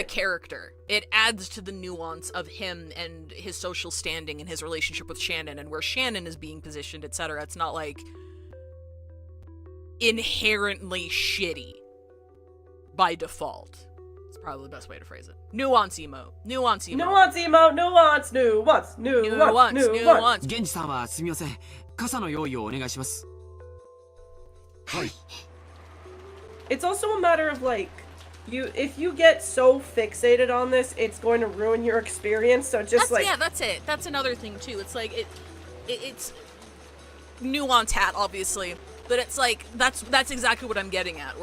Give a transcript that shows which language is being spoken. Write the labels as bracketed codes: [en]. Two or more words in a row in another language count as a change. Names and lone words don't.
[en] character. It adds to the nuance of him and his social standing and his relationship with Shannon and where Shannon is being positioned, etc. It's not like inherently shitty by default. It's probably the best way to phrase it. Nuance emo. Nuance emo. Nuance emo. Nuance. Nuance. Nuance. Nuance. [ja] 源氏さんはすみません。傘の用意をお願いします。はい。 [en] It's also a matter of, like, if you get so fixated on this, it's going to ruin your experience. So just yeah, that's it. That's another thing too. It's like it's nuance hat, obviously, but it's like that's exactly what I'm getting at.